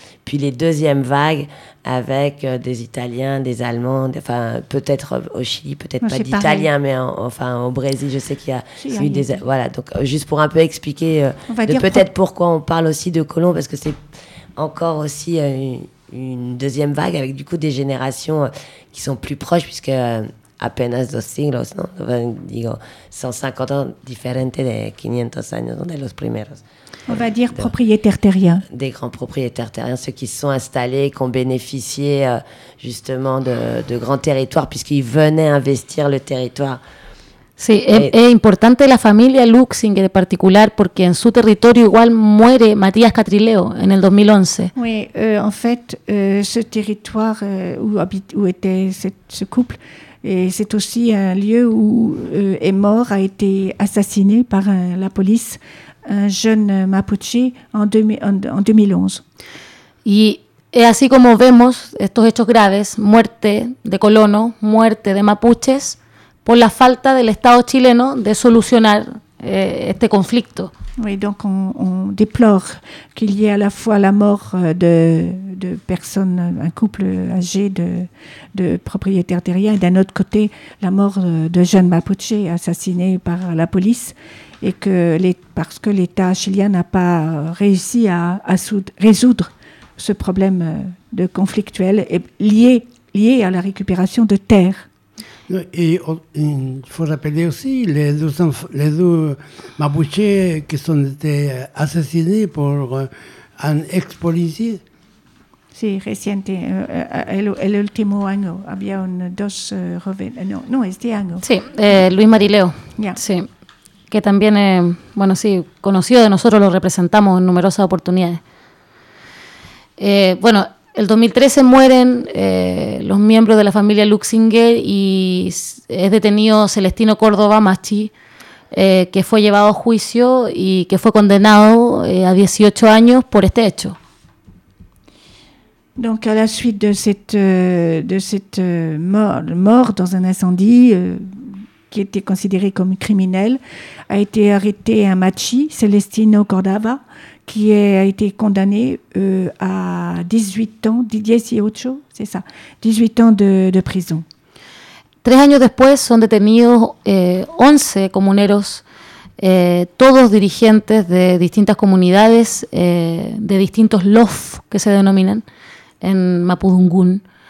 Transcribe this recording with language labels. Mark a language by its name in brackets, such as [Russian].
[French] Puis les deuxièmes vagues avec des Italiens, des Allemands, enfin peut-être au Chili, peut-être pas d'Italiens, mais enfin au Brésil, je sais qu'il y a eu des... Voilà, donc juste pour un peu expliquer pourquoi on parle aussi de colons, parce que c'est encore aussi une deuxième vague avec du coup des générations qui sont plus proches, puisque [Spanish] apenas dos siglos, no? Enfin, digo, [French] 150 ans [Spanish] diferentes de 500 años de los primeros. [French] On va dire propriétaires terriens. Des grands propriétaires terriens, ceux qui se sont installés, qui ont bénéficié justement de grands territoires, puisqu'ils venaient investir le territoire. [Spanish] Sí, es importante la familia Luxinger en particular porque en su territorio igual muere Matías Catrileo en el 2011. [French] Oui, en fait, ce territoire où était ce couple, et c'est aussi un lieu où est mort, a été assassiné par la police. Un jeune mapuche en 2011. [Spanish] Y es así como vemos estos hechos graves, muerte de colonos, muerte de mapuches, por la falta del Estado chileno de solucionar este conflicto. [French] Oui, donc on déplore qu'il y ait à la fois la mort de personnes, un couple âgé de propriétaires terriens, et d'un autre côté, la mort de jeunes mapuches assassinés par la police. Et que parce que l'État chilien n'a pas réussi à résoudre ce problème de conflictuel et lié à la récupération de terres. Et il faut rappeler aussi les deux mapuches qui ont été assassinés par un ex-policier. [Spanish] Sí, reciente, el último año había dos este año. Sí, Luis Marileo. Ya. Yeah. Sí. Que también, bueno, sí, conocido de nosotros, lo representamos en numerosas oportunidades. Bueno, el 2013 mueren los miembros de la familia Luxinger y es detenido Celestino Córdoba Machi, que fue llevado a juicio y que fue condenado a 18 años por este hecho. [French] Donc à la suite de cette mort dans un incendie, qui était considéré comme criminel, a été arrêté un machi, Celestino Cordava, qui a été condamné à 18 ans, 18 ans, c'est ça, 18 ans de prison. [Spanish] Tres años después son detenidos 11 comuneros, todos dirigentes de distintas comunidades, de distintos LOF, que se denominan, en Mapudungún.